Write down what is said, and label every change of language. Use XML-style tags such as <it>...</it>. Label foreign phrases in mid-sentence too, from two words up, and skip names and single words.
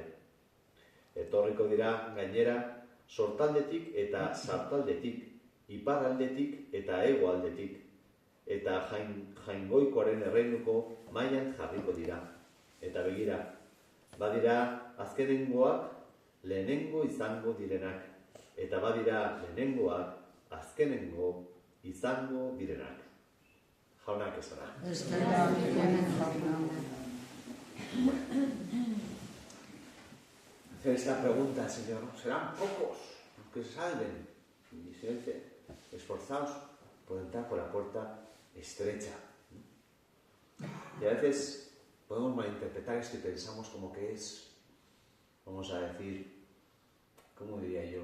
<eu>Etorriko dira gainera sortaldetik eta sartaldetik, iparraldetik eta hegoaldetik, eta jaingoikoaren erreinuko mailan jarriko dira. Eta begira, badira azkenengoak lehenengo izango direnak, eta badira lehenengoak azkenengo izango direnak. Jaunak esana.</eu> <es>Hacer esta pregunta, Señor, ¿serán pocos los que se salven? Y se dice, esforzaos por entrar por la puerta estrecha. Y a veces podemos malinterpretar esto y pensamos como que es, vamos a decir, ¿cómo diría yo?</es>